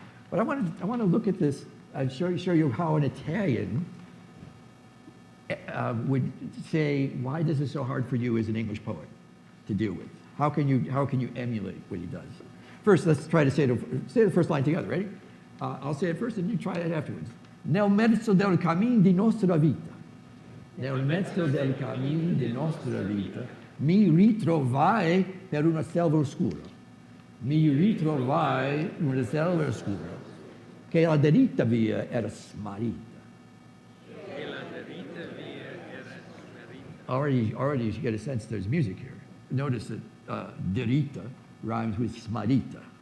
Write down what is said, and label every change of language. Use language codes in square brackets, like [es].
[en] But I want to look at this and show you how an Italian would say, why this is so hard for you as an English poet to deal with? How can you emulate what he does? First, let's try to say the first line together. Ready? I'll say it first, and you try it afterwards. [it] Nel mezzo del cammin di nostra vita. Nel mezzo del cammin di nostra vita, mi ritrovai per una selva oscura. Mi ritrovai in una selva oscura, che la diritta via era smarrita. [en] Already you get a sense there's music here. Notice that diritta rhymes with smarrita.